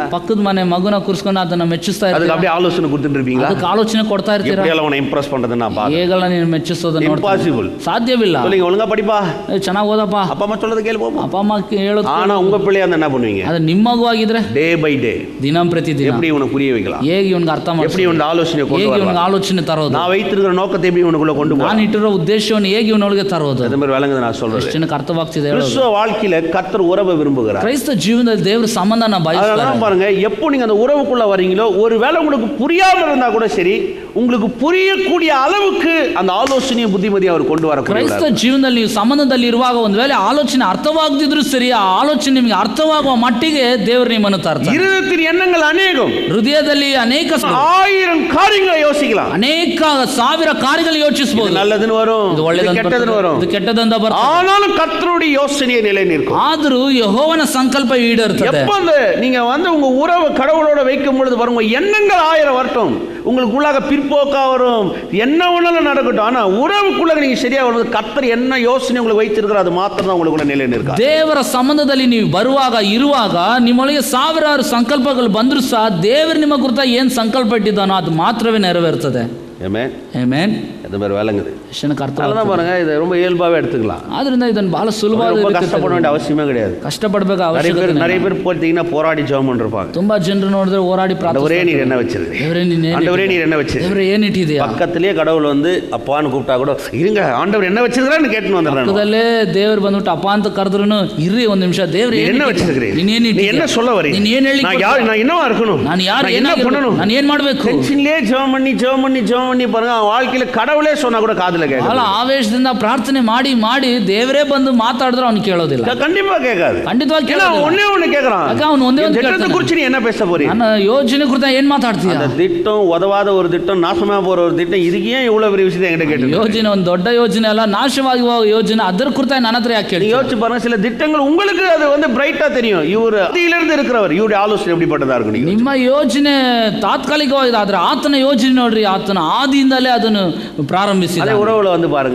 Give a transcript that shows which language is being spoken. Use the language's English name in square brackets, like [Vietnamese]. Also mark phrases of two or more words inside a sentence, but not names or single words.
[Kannada] ಪಕ್ಕದ ಮನೆ ಮಗುನ ಕೂರಿಸ್ಕೊಂಡು ಅದನ್ನ ಮೆಚ್ಚಿಸ್ತಾ [Tamil] அதுக்கு [Kannada] ಇರ್ತೀರಾ? [Tamil] அப்படியே ஆலோசனை கொடுத்துட்டு இருப்பீங்களா? [Kannada] ಅದಕ್ಕೆ ಆಲೋಚನೆ ಕೊಡ್ತಾ ಇರ್ತೀರಾ? [Tamil] எப்படியெல்லாம் உன்னை இம்ப்ரெஸ் பண்றதுன்னு நான் பாருங்க. [Kannada] ಹೇಗೆಲ್ಲ ನೀನು ಮೆಚ್ಚಿಸೋದನ್ನ ನೋಡ್ತಾ [Tamil] இம்பாசிபிள். [Kannada] ಸಾಧ್ಯವಿಲ್ಲ. [Tamil] சொல்லுங்க, ஒழுங்கா படிப்பா, [Kannada] ಚೆನ್ನಾಗಿ ಓದಪ್ಪ, [Tamil] அப்பா அம்மா சொல்றது கேளு போமா. [Kannada] ಅಪ್ಪ ಅಮ್ಮ ಹೇಳೋದು. [Tamil] ஆனா உங்க பிள்ளையா இருந்தா என்ன பண்ணுவீங்க? [Kannada] ಅದು ನಿಮ್ಮ ಮಗು ಆಗಿದ್ರೆ [English] day by day [Kannada] ದಿನ ಪ್ರತಿ ದಿನ [Tamil] எப்படி உனக்கு புரிய வைக்கலாம், [Kannada] ಹೇಗೆ ಇವನಿಗೆ ಅರ್ಥ [Tamil] எப்படி [Kannada] ಮಾಡಿಸಿ, [Tamil] உனக்கு ஆலோசனை கொண்டு [Kannada] ಹೇಗೆ ಇವನಿಗೆ [Tamil] வரலாம், [Kannada] ಆಲೋಚನೆ ತರೋದು, [Tamil] நான் வைத்திருக்கிற நோக்கத்தை எப்படி உனக்குள்ள கொண்டு [Kannada] ನಾನು [Tamil] போறேன், [Kannada] ಇಟ್ಟಿರೋ ಉದ್ದೇಶವನ್ನು ಹೇಗೆ ಇವನೊಳಗೆ ತರೋದು. [Tamil] அது மாதிரி விளங்குது நான் சொல்றது. [Kannada] ಎಷ್ಟು ಜನಕ್ಕೆ ಅರ್ಥವಾಗ್ತಿದೆ ಹೇಳೋದು. [Tamil] கிறிஸ்துவ வாழ்க்கையில கர்த்தர் உறவை விரும்புகிறார். [Kannada] ಕ್ರೈಸ್ತ ಜೀವನದಲ್ಲಿ ದೇವರ ಸಂಬಂಧನ ಬಯಸ್ತಾರೆ. [Tamil] அதனால பாருங்க, எப்போ நீங்க அந்த உறவுக்குள்ள வரீங்களோ, ஒருவேளை உங்களுக்கு புரியாம இருந்தா கூட சரி, உங்களுக்கு புரியக்கூடிய அளவுக்கு அந்த ஆலோசனையை புத்திமதியை அவர் கொண்டு வர. [Kannada] ಕ್ರೈಸ್ತ ಜೀವನದಲ್ಲಿ ನೀವು ಸಂಬಂಧದಲ್ಲಿ ಇರುವಾಗ ಒಂದು ವೇಳೆ ಆಲೋಚನೆ ಅರ್ಥವಾಗದಿದ್ರು ಸರಿ, ಆ ಆಲೋಚನೆ ನಿಮಗೆ ಅರ್ಥವಾಗುವ ಮಟ್ಟಿಗೆ ದೇವರು ನಿಮ್ಮನ್ನು ತರ್ತಾರೆ. [Tamil] இருதயத்தின் எண்ணங்கள் அநேகம், [Kannada] ಹೃದಯದಲ್ಲಿ ಅನೇಕ [Tamil] 1000 காரியங்களை யோசிக்கலாம், [Kannada] ಅನೇಕ ಸಾವಿರ ಕಾರ್ಯಗಳು ಯೋಚಿಸಬಹುದು. [Tamil] நல்லதுன்னு வரும், [Kannada] ಇದು ಒಳ್ಳೆಯದು [Tamil] கெட்டதுன்னு வரும், [Kannada] ಇದು ಕೆಟ್ಟದಂತ ಬರ್ತದೆ. [Tamil] ஆனாலும் கர்த்தருடைய யோசனையை நிலை நிற்கும். [Kannada] ಆದರೂ ಯೆಹೋವನ ಸಂಕಲ್ಪ ಈಡೇರುತ್ತದೆ. [Tamil] எப்ப நீங்க உங்க உறவு கடவுளோட வைக்கும் பொழுது பாருங்க, எண்ணங்கள் 1000 வரட்டும், உங்களுக்குள்ளாக பிற்போக்கா வரும், என்ன ஒண்ணாலும் நடக்கட்டும், ஆனா உறவுக்குள்ள நீங்க சரியா வருது, கர்த்தர் என்ன யோசனை உங்களுக்கு வைத்திருக்கிறார் அது மாத்திரம் தான் உங்களுக்குள்ள நிலை நிற்கும். [Kannada] ದೇವರ ಸಂಬಂಧದಲ್ಲಿ ನೀವು ಇರುವಾಗ ನಿಮ್ಮೊಳಗೆ ಸಾವಿರಾರು ಸಂಕಲ್ಪಗಳು ಬಂದರೂ ಸಹ ದೇವರು ನಿಮ್ಮ ಕುರಿತ ಏನು ಸಂಕಲ್ಪ ಇಟ್ಟಿದ್ದಾನೋ ಅದು ಮಾತ್ರವೇ ನೆರವೇರ್ತದೆ. [Tamil] ஆமென் [Kannada] ಆಮೆನ್. [Tamil] அது மாதிரி விளங்குது. [Kannada] ಅರ್ಥ [Tamil] பாருங்க, இது ரொம்ப இயல்பாவே எடுத்துக்கலாம். [Kannada] ಆದ್ರಿಂದ ಇದನ್ನು ಬಹಳ ಸುಲಭವಾಗಿ [Tamil] கஷ்டப்பட வேண்டிய அவசியமே கிடையாது. [Kannada] ಕಷ್ಟಪಡಬೇಕು ಅವಶ್ಯಕತೆ. [Tamil] நிறைய பேர் போறீங்கன்னா போராடி ஜெபம் பண்ணிருப்பாங்க. [Kannada] ತುಂಬಾ ಜನರು ನೋಡಿದ್ರೆ ಹೋರಾಡಿ [Tamil] ஆண்டவரே நீர் என்ன வச்சிருக்கீங்க, ஆண்டவரே நீர் என்ன வச்சிருக்கீங்க, [Kannada] ದೇವರೇ ಏನು ಇಟ್ಟಿದ್ದೀಯಾ. [Tamil] பக்கத்திலேயே கடவுள் அப்பான்னு கூப்பிட்டா கூட இருங்க ஆண்டவர் என்ன வச்சிருக்கான்னு கேட்டுன்னு வந்துடுறாங்க. [Kannada] ಪಕ್ಕದಲ್ಲೇ ದೇವರು ಬಂದ್ಬಿಟ್ಟು ಅಪ್ಪ ಅಂತ ಕರೆದ್ರೂ ಇರ್ರಿ ಒಂದು ನಿಮಿಷ, ದೇವರು [Tamil] என்ன வச்சிருக்கீங்க, நீ என்ன சொல்ல வரீங்க, [Kannada] ನೀನು ಏನು ಹೇಳಿ, [Tamil] நான் என்னவா இருக்கணும், [Kannada] ನಾನು ಯಾರು, [Tamil] என்ன பண்ணணும், [Kannada] ನಾನು ಏನು ಮಾಡಬೇಕು. [Tamil] டென்ஷன்லயே ஜெபம் பண்ணி பாருங்க, வாழ்க்கையில கடவுளே சொன்னா கூட காதுல கேட்காது. [Kannada] ಬಹಳ ಆವೇಶದಿಂದ ಪ್ರಾರ್ಥನೆ ಮಾಡಿ ಮಾಡಿ ದೇವರೇ ಬಂದು ಮಾತಾಡಿದ್ರೆ ಅವನು ಕೇಳೋದಿಲ್ಲ. [Tamil] கண்டிப்பா கேட்காது. [Kannada] ಖಂಡಿತವಾಗಿ ಕೇಳೋದಿಲ್ಲ. [Tamil] ஒண்ணே கேக்குறான், [Kannada] ಅವನು ಒಂದೇ ಒಂದು [Tamil] திட்டத்தை குறித்து நீ என்ன பேச போறீங்க, [Kannada] ನನ್ನ ಯೋಜನೆ ಕುರಿತು ಏನು ಮಾತಾಡ್ತೀಯ. [Tamil] அந்த திட்டம் உதவாத ஒரு திட்டம், நாசமா போற ஒரு திட்டம், இதுக்கு ஏன் இவ்வளவு பெரிய விஷயத்தை என்கிட்ட கேட்டு. [Kannada] ಯೋಜನೆ ಒಂದು ದೊಡ್ಡ ಯೋಜನೆ ಅಲ್ಲ, ನಾಶವಾಗಿ ಹೋಗೋ ಯೋಜನೆ, ಅದರ ಕುರಿತು ನನ್ನ ಹತ್ರ ಯಾಕೆ ಕೇಳಿ. [Tamil] யோசிச்சு பாருங்க, சில திட்டங்கள் உங்களுக்கு அது பிரைட்டா தெரியும், இவர் அதிலிருந்து இருக்கிறவர், இவருடைய ஆலோசனை எப்படிப்பட்டதா இருக்கும். [Kannada] ನಿಮ್ಮ ಯೋಜನೆ ತಾತ್ಕಾಲಿಕವಾಗಿದೆ, ಆದ್ರೆ ಆತನ ಯೋಜನೆ ನೋಡ್ರಿ, ಆತನ ಆದಿಯಿಂದಲೇ ಅದನ್ನು ಪ್ರಾರಂಭಿಸಿದ. [Tamil] அதே உறவுல பாருங்க,